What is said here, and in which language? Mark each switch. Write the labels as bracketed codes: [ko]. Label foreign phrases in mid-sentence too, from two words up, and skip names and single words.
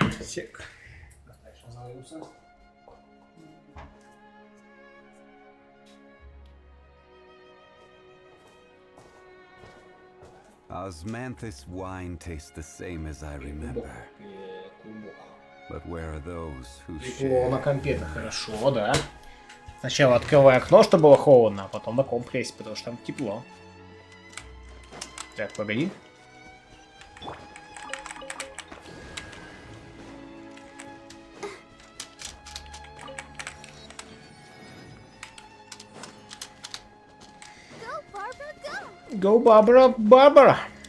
[ru] Сек. [en] Osmanthus wine tastes the same as I remember. But where are those who [ru] Тепло на [en] share? [ru] компе-то хорошо, да. Сначала открывай окно, чтобы было холодно, а потом на комп лезть, потому что там тепло. Так, погоди. [en] Go, Barbara, go. Go, Barbara, Barbara!